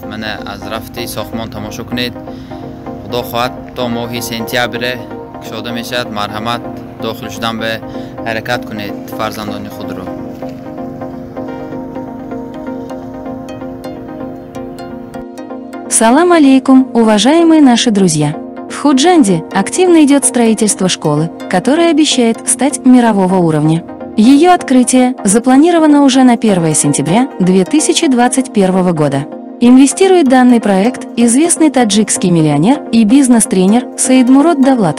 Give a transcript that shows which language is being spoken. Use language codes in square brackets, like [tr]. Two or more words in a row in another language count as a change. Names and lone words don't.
[tg] Мана аз рафти сохмон тамошо кунед. Худо хоҳад то моҳи сентябре кушода мешавад. Марҳамат, дохил шудан ба ҳаракат кунед фарзандони худро. [ar] سلام عليكم, [ru] уважаемые наши друзья! В Худжанде активно идет строительство школы, которая обещает стать мирового уровня. Ее открытие запланировано уже на 1 сентября 2021 года. Инвестирует данный проект известный таджикский миллионер и бизнес-тренер Саидмурод Давлатов.